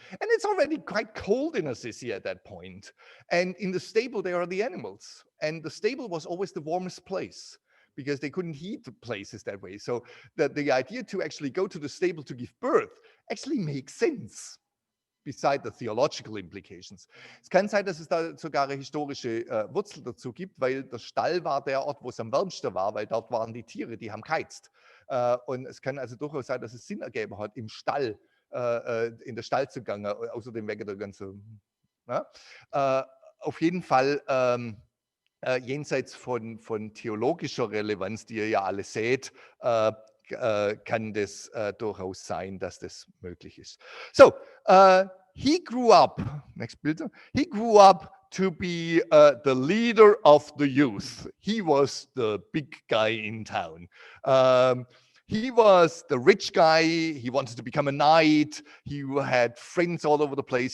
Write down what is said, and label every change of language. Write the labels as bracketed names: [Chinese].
[English] And it's already quite cold in Assisi at that point. And in the stable, there are the animals. And the stable was always the warmest place, because they couldn't heat the places that way. So the idea to actually go to the stable to give birth actually makes sense, beside the theological implications. [German] Es kann sein, dass es da sogar eine historische Wurzel dazu gibt, weil der Stall war der Ort, wo es am wärmsten war, weil dort waren die Tiere, die haben geheizt. Und es kann also durchaus sein, dass es Sinn ergeben hat, im Stall, in der Stallzugang, außerdem wegen der ganzen. Auf jeden Fall, jenseits von theologischer Relevanz, die ihr ja alle seht, kann das durchaus sein, dass das möglich ist. [English] So, he grew up, next bild, he grew up to be the leader of the youth. He was the big guy in town. He was the rich guy. He wanted to become a knight. He had friends all over the place.